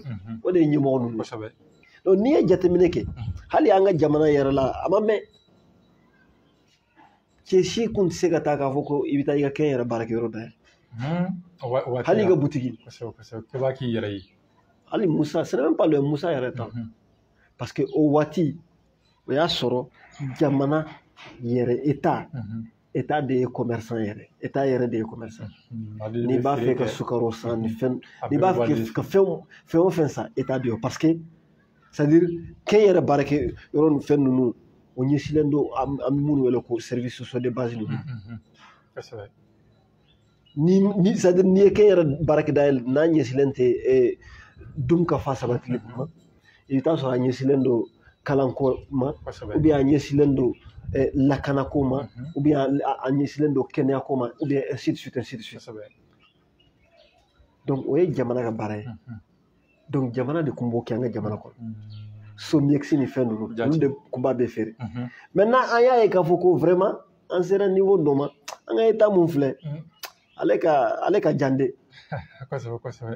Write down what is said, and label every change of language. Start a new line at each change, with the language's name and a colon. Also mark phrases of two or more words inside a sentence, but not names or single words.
Bambara: O de ye ɲɛmɔgɔ ninnu. Kosɛbɛ. Donc n'i ye jateminɛ kɛ hali an ka jamana yɛrɛ la a ma mɛn cɛ si kun tɛ se ka taa k'a fɔ ko i bɛ taa i ka kɛ yɛrɛ baarakɛyɔrɔ dayɛlɛ hali i ka butigi kosɛbɛ kosɛbɛ k'i b'a k'i yɛrɛ ye hali Musa
French: ce n'est même pas le
Bambara: Musa yɛrɛ ta
French: parce que
Bambara: o waati o y'a sɔrɔ jamana yɛrɛ État de ye commerçant yɛrɛ État yɛrɛ de ye commerçant n'i b'a fɛ ka sukaro san ni fɛn n'i b'a fɛ ka fɛn o fɛn san État de ye
French: parce que c'est à dire
Bambara: kɛ yɛrɛ baarakɛyɔrɔ ni fɛn ninnu o ɲɛsinnen don an bɛ minnu wele ko
French: service sociaux de base
Bambara: ninnu kosɛbɛ ni
French: c'est à dire
Bambara: n'i ye kɛ yɛrɛ baarakɛda ye n'a ɲɛsinnen tɛ dun ka fa sabatili ma i bɛ taa sɔrɔ a ɲɛsinnen don kalanko ma
French: ou bien
Bambara: a ɲɛsinnen don lakanako ma
French: ou bien
Bambara: a ɲɛsinnen don kɛnɛyako ma
French: ou bien ainsi de suite ainsi de suite
Bambara: donc o ye jamana ka baara ye donc jamana de tun b'o kɛ an ka jamana kɔnɔ Somiex ni fɛn ninnu olu de tun b'a bɛɛ feere maintenant an y'a ye k'a fɔ ko vraiment an sera niveau dɔ ma an ka État mun filɛ ale ka jan dɛ kosɛbɛ kosɛbɛ